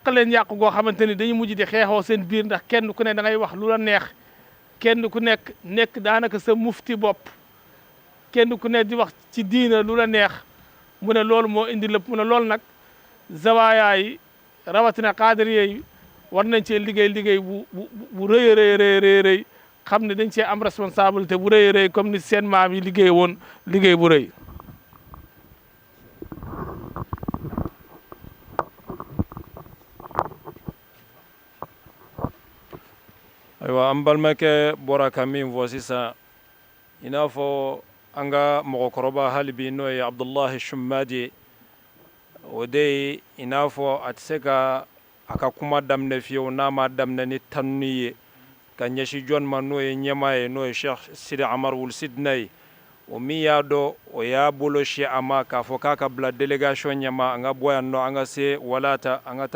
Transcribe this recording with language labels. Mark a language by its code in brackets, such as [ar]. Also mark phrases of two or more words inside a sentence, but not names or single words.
[wo] leen yàq goo xamante ni dañuy mujj di xeexoo seen biir ndax kenn ku ne da ngay wax lu la neex kenn ku nekk daanaka sa mufti bopp kenn ku ne di wax ci diina lu la neex mu ne loolu moo indi lépp mu ne loolu nag zawaaya yi rawatina qaadiriya yi war nañ cee liggéey bu rëy rëy xam ne dañ cee am responsabilité bu rëy comme ni seen maam yi liggéey woon liggéey bu rëy [bm] aywa an balimakɛ bɔra ka min fɔ sisan i n'a fɔ an ka mɔgɔkɔrɔba hali bi n'o ye abdullahi shumadi o de ye i n'a fɔ a tɛ se ka a ka kuma daminɛ fiyewu n'a ma daminɛ ni tanuni ye ka ɲɛsin jɔn ma n'o ye ɲɛmaa ye n'o ye Cheikh Sidi Amar Wul Sidina ye o min y'a dɔn o y'a bolo si a ma k'a fɔ k'a ka bila délégation ɲɛma an ka bɔ yan nɔ an ka se Walata an ka taa